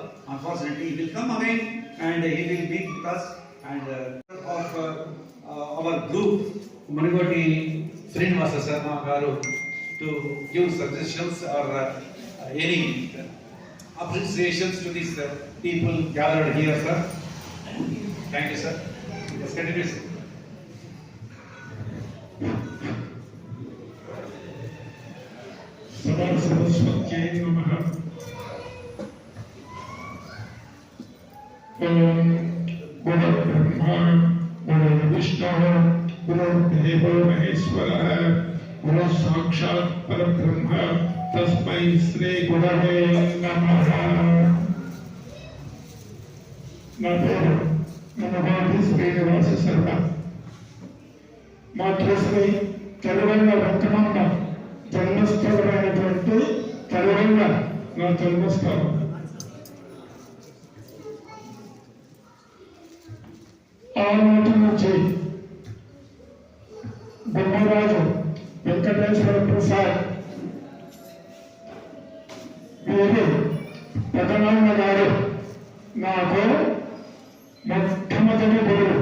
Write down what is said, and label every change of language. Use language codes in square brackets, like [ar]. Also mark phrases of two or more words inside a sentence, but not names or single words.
[en] Unfortunately, he will come again and he will meet with us and of our group, Manigoti Srinivasa Sarma Garu, to give suggestions or any appreciations to these people gathered here, sir. Thank you, sir. Yes, continue, sir. [sa] सभा सरस्वती नमः. गुरु ब्रह्मा, गुरु विष्णु, गुरु देव महेश्वर, गुरु साक्षात् परब्रह्म, तस्मै श्री गुरवे नमः. [te] నా పేరు మనవాడి శ్రీనివాస శర్మ. మాతృశ్రీ తెలుగంగ రత్నమ్మ జన్మస్థలమైనటువంటి తెలుగంగ నా జన్మస్థలం. ఆనాటి నుంచి బొమ్మరాజు వెంకటేశ్వర ప్రసాద్ వీరు పెదనాన్న గారు నాకు మొట్టమొదటి గురువు.